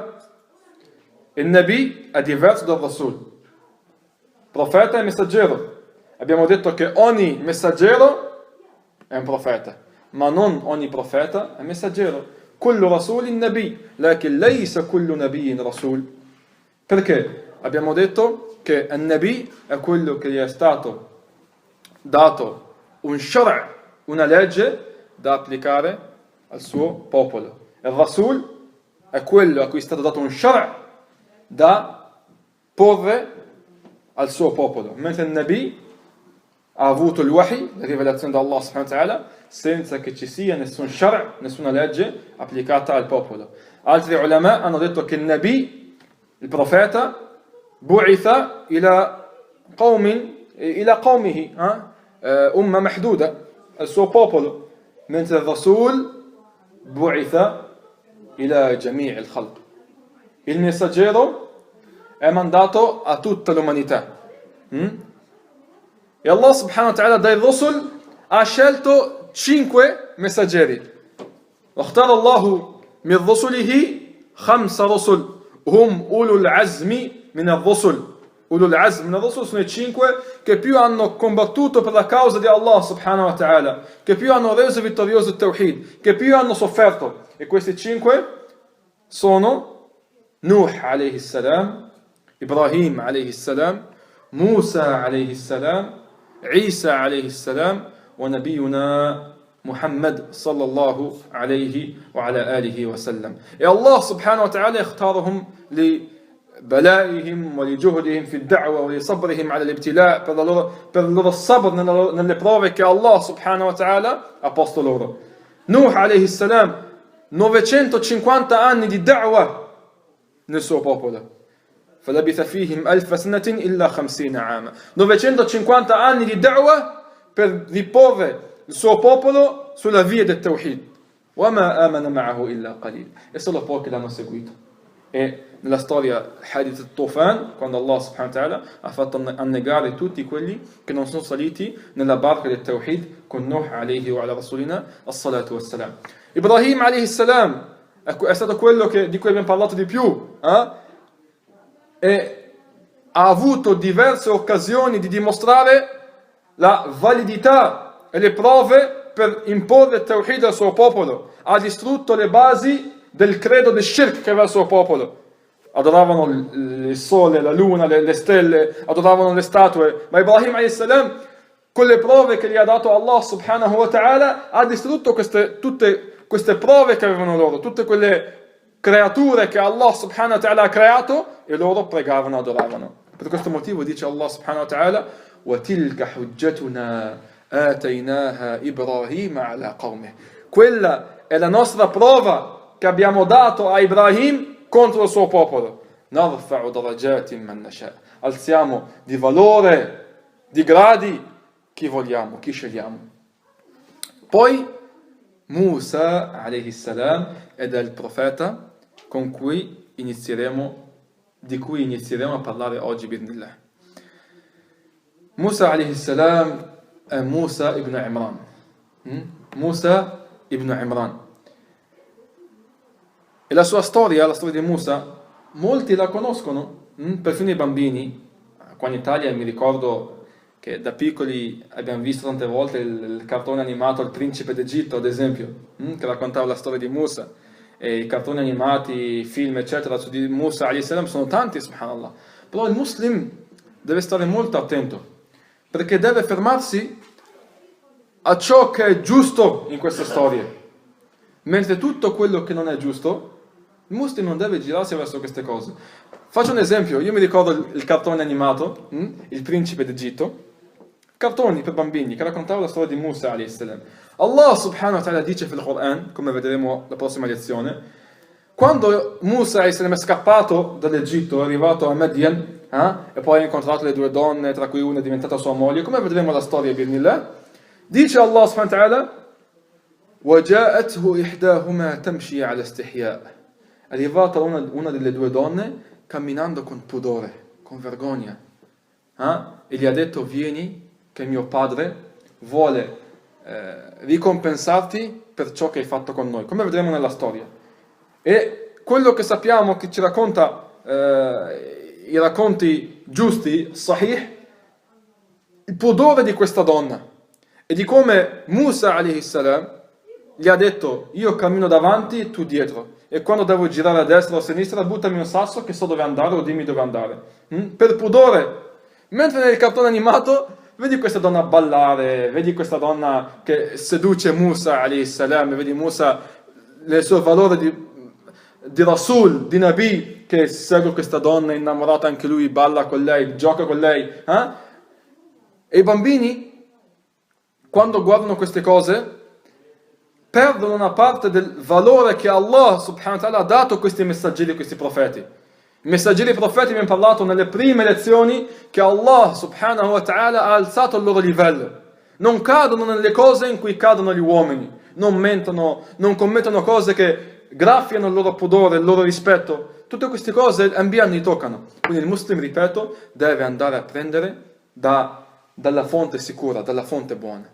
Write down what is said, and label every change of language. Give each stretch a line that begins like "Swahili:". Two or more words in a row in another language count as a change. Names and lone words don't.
Italian: Il Nabi è diverso dal Rasul. Profeta e messaggero. Abbiamo detto che ogni messaggero è un profeta, ma non ogni profeta è messaggero.
Arabic: كل رسول نبي لكن ليس كل نبي رسول.
Italian: Perché? Abbiamo detto che il Nabi è quello che gli è stato dato un shara', una legge da applicare al suo popolo. Il Rasul è quello a cui è stato dato un shara' da porre al suo popolo, mentre il Nabi ha avuto il wahi, la rivelazione da Allah
Arabic: سبحانه وتعالى,
Italian: senza che ci sia nessun shara', nessuna legge applicata al popolo. Altri ulama hanno detto che il Nabi, il profeta,
Arabic: بعث إلى قومه، أمة محدودة,
Italian: al suo popolo, mentre il Rasul
Arabic: بعث إلى جميع الخلق.
Italian: Il messaggero è mandato a tutta l'umanità. E Allah
Arabic: سبحانه وتعالى
Italian: dai Rasul ha scelto 5 messaggeri.
Arabic: واختار الله من رسله 5 رسل هم أولو العزم من الرسل. أولو العزم من الرسل
Italian: sono i 5 che più hanno combattuto per la causa di Allah
Arabic: سبحانه وتعالى,
Italian: che più hanno reso vittorioso il Tawhid, che più hanno sofferto. E questi 5 sono Nuh
Arabic: عليه السلام,
Italian: Ibrahim
Arabic: عليه السلام,
Italian: Musa
Arabic: عليه السلام,
Italian: Isa
Arabic: عليه السلام, ونبينا محمد صلى الله عليه وعلى آله وسلم. E Allah سبحانه وتعالى اختارهم لبلائهم ولجهدهم في الدعوة ولصبرهم على الابتلاء,
Italian: per il loro sabr nelle prove che Allah
Arabic: سبحانه وتعالى
Italian: ha posto loro. Nuh
Arabic: عليه السلام,
Italian: 950 anni di da'wah nel suo popolo.
Arabic: فلبث فيهم ألف سنة إلا 50 عاما.
Italian: 950 anni di da'wah per riporre il suo popolo sulla via del Tawhid.
Arabic: وما آمن معه إلا قليل.
Italian: E solo pochi l'hanno seguito. E nella storia
Arabic: حديث الطوفان,
Italian: quando Allah
Arabic: سبحانه وتعالى
Italian: ha fatto annegare tutti quelli che non sono saliti nella barca del Tawhid con Nuh
Arabic: عليه وعلى رسولنا الصلاة والسلام.
Italian: Ibrahim
Arabic: عليه السلام
Italian: è stato quello di cui abbiamo parlato di più, e ha avuto diverse occasioni di dimostrare la validità e le prove per imporre il Tawhid al suo popolo. Ha distrutto le basi del credo del shirk che aveva il suo popolo. Adoravano il sole, la luna, le stelle, adoravano le statue, ma Ibrahim a.s. con le prove che gli ha dato Allah
Arabic: سبحانه وتعالى
Italian: ha distrutto tutte queste prove che avevano loro, tutte quelle creature che Allah
Arabic: سبحانه وتعالى
Italian: ha creato, e loro pregavano, adoravano. Per questo motivo dice Allah
Arabic: سبحانه وتعالى: وَتِلْكَ حُجَّتُنَا آتَيْنَاهَا إِبْرَاهِيمَ عَلَى قَوْمِهِ.
Italian: Quella è la nostra prova che abbiamo dato a Ibrahim contro il suo popolo.
Arabic: نَرْفَعُ دَرَجَاتٍ مَنْ نَشَاءُ.
Italian: Alziamo di valore, di gradi, chi vogliamo, chi scegliamo. Poi Musa
Arabic: عليه السلام
Italian: ed è il profeta di cui inizieremo a parlare oggi bismillah. Musa
Arabic: عليه السلام
Italian: è Musa ibn Imran. Musa ibn Imran. E la sua storia, la storia di Musa, molti la conoscono, perfino i bambini. Qua in Italia mi ricordo che da piccoli abbiamo visto tante volte il cartone animato Il Principe d'Egitto, ad esempio, che raccontava la storia di Musa. E i cartoni animati, film, eccetera, su di Musa
Arabic: عليه السلام
Italian: sono tanti, subhanallah. Però il muslim deve stare molto attento, perché deve fermarsi a ciò che è giusto in queste storie, mentre tutto quello che non è giusto, il muslim non deve girarsi verso queste cose. Faccio un esempio: io mi ricordo il cartone animato, Il Principe d'Egitto, cartoni per bambini che raccontavano la storia di Musa
Arabic: عليه السلام.
Italian: Allah
Arabic: سبحانه وتعالى
Italian: dice nel Quran, come vedremo la prossima lezione, quando Musa
Arabic: عليه السلام
Italian: è scappato dall'Egitto, è arrivato a Madian, e poi ha incontrato le due donne, tra cui una è diventata sua moglie, come vedremo la storia bismillah, dice Allah
Arabic: سبحانه وتعالى: وَجَاءَتْهُ إِحْدَاهُمَا تَمْشِي عَلَى اسْتِحْيَاءٍ.
Italian: È arrivata una delle due donne camminando con pudore, con vergogna, e gli ha detto: vieni che mio padre vuole ricompensarti per ciò che hai fatto con noi, come vedremo nella storia. E quello che sappiamo, che ci racconta i racconti giusti, sahih, il pudore di questa donna e di come Musa
Arabic: عليه السلام
Italian: gli ha detto: io cammino davanti e tu dietro, e quando devo girare a destra o a sinistra buttami un sasso che so dove andare o dimmi dove andare, per pudore. Mentre nel cartone animato vedi questa donna ballare, vedi questa donna che seduce Musa
Arabic: عليه السلام,
Italian: vedi Musa nel suo valore di Rasul, di Nabi, che segue questa donna, è innamorata anche lui, balla con lei, gioca con lei. E i bambini, quando guardano queste cose, perdono una parte del valore che Allah
Arabic: سبحانه وتعالى
Italian: ha dato a questi messaggeri, questi profeti. I messaggeri e i profeti abbiamo parlato nelle prime lezioni che Allah
Arabic: سبحانه وتعالى
Italian: ha alzato il loro livello. Non cadono nelle cose in cui cadono gli uomini, non mentono, non commettono cose che graffiano il loro pudore, il loro rispetto. Tutte queste cose Anbiya li toccano. Quindi il muslim, ripeto, deve andare a prendere dalla fonte sicura, dalla fonte buona.